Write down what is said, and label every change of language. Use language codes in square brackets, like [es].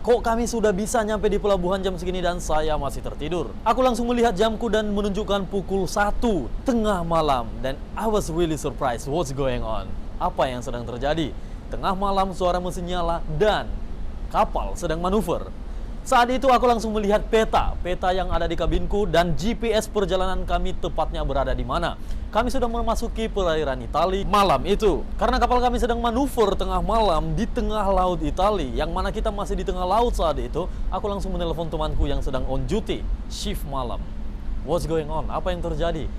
[id] Kok kami sudah bisa nyampe di pelabuhan jam segini dan saya masih tertidur? Aku langsung melihat jamku dan menunjukkan pukul 1 tengah malam. Dan [en] I was really surprised what's going on. [id] Apa yang sedang terjadi? Tengah malam suara mesin nyala dan kapal sedang manuver. Saat itu aku langsung melihat peta yang ada di kabinku dan GPS perjalanan kami tepatnya berada di mana. Kami sudah memasuki perairan Italia malam itu. Karena kapal kami sedang manuver tengah malam di tengah laut Italia, yang mana kita masih di tengah laut saat itu, aku langsung menelpon temanku yang sedang [en] on duty, [id] shift malam. [en] What's going on? [id] Apa yang terjadi?